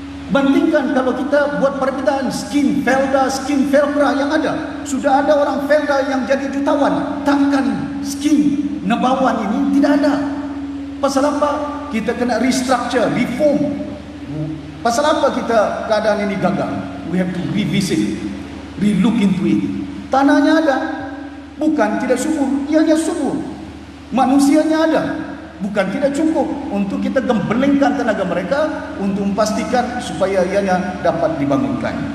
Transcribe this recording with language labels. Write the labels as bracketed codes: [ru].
[ms] Bandingkan kalau kita buat perbedaan skin Felda, skin Velcro yang ada. Sudah ada orang Felda yang jadi jutawan, takkan skin Nabawan ini tidak ada. Pasal apa? Kita kena [en] restructure, reform. [ms] Pasal apa kita keadaan ini gagal? [en] We have to revisit, relook into it. [ms] Tanahnya ada, bukan tidak subur, ianya subur. Manusianya ada, bukan tidak cukup untuk kita gembelengkan tenaga mereka untuk memastikan supaya ianya dapat dibangunkan.